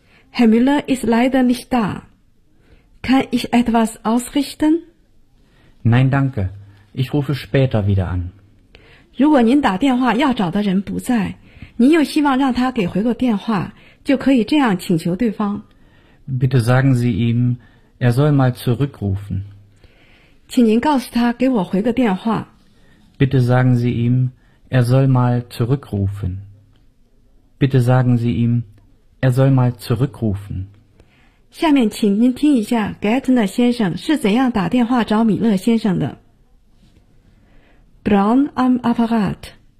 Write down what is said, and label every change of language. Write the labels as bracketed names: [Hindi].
[German] Herr Müller ist leider nicht da. Kann ich etwas ausrichten? Nein, danke. Ich rufe später wieder an. [Chinese] 如果您打电话要找的人不在，您又希望让他给回个电话，就可以这样请求对方。 [German] Bitte sagen Sie ihm, er soll mal zurückrufen. [Chinese] 请您告诉他给我回个电话。 [German] Bitte sagen Sie ihm, er soll mal zurückrufen. Bitte sagen Sie ihm, er soll mal zurückrufen. [Chinese] 下面请您听一下 Gärtner 先生是怎样打电话找米勒先生的。 [German] Braun am Apparat.